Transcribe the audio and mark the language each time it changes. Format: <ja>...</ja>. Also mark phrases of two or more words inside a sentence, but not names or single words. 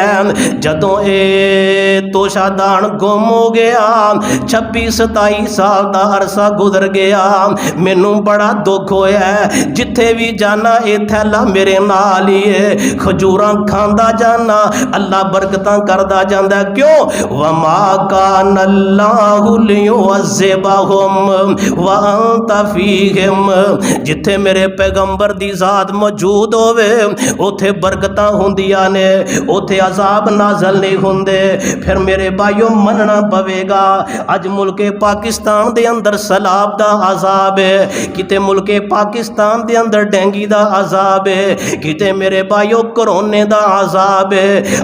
<pa>جدوں اے توشہ دان گم ہو گیا، 26-27 سال دا عرصہ گزر گیا، مینوں بڑا دکھ ہویا. جتھے وی جانا اے تھیلا میرے نال ای ہے، کھجوراں کھاندا جانا، اللہ برکتاں کردا جاندا. क्यों?</pa> <ar>وما كان الله ليعذبهم وأنت فيهم,</ar> <pa>جتھے میرے پیغمبر دی ذات موجود ہووے اوتھے برکتاں ہوندیاں نیں، اوتھے عذاب نازل نہیں ہوندے. فیر میرے بھائیو مننا پوے گا، اج ملک پاکستان دے اندر سیلاب دا عذاب ہے، کتے ملک پاکستان دے اندر ڈینگی دا عذاب ہے، کتے میرے بھائیو کرونے دا عذاب ہے.</pa>